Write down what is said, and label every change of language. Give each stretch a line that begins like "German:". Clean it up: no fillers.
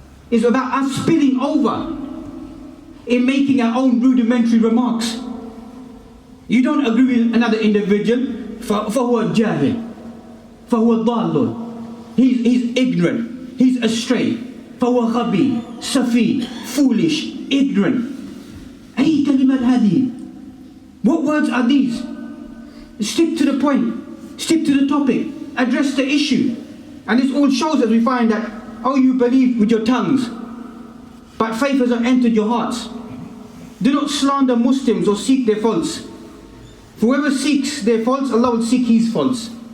English: It's about us spilling over in making our own rudimentary remarks. You don't agree with another individual,
Arabic: فهو جاهل, فهو ضال.
English: He's ignorant, he's astray.
Arabic: فهو غبي, سفيه,
English: foolish, ignorant.
Arabic: أي كلمات هذه?
English: What words are these? Stick to the point, stick to the topic, address the issue. And this all shows that we find that, oh, you believe with your tongues, but faith has not entered your hearts. Do not slander Muslims or seek their faults. Whoever seeks their faults, Allah will seek his faults.